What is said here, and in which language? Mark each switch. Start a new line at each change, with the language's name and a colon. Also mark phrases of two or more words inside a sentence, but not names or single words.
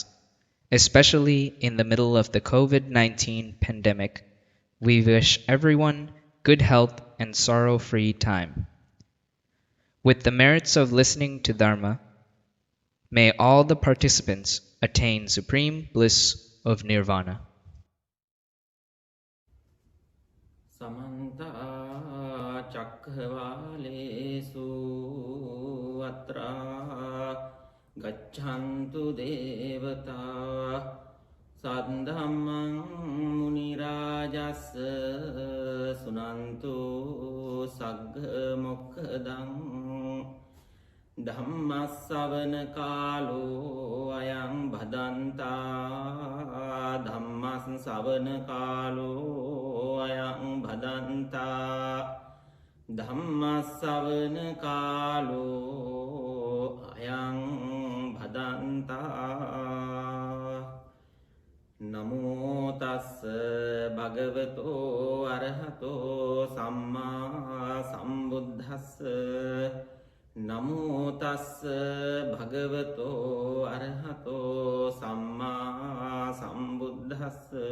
English: Especially in the middle of the COVID-19 pandemic, we wish everyone good health and sorrow-free time. With the merits of listening to Dharma, may all the participants attain supreme bliss of Nirvana.
Pali: Samang සමන්තා චක්ඛවාලේසු අත්‍රා ගච්ඡන්තු දේවතා සද්ධම්මං මුනි රාජස්ස සුනන්තු සග්ග මොක්ඛදං ධම්මස්සවන කාලෝ අයං භදන්තා ධම්මස්සවන කාලෝ අයං භදන්තා ධම්මස්සවන කාලෝ අයං භදන්තා නමෝ තස්ස භගවතෝ අරහතෝ සම්මා සම්බුද්දස්ස නමෝ තස්ස භගවතෝ අරහතෝ සම්මා සම්බුද්දස්ස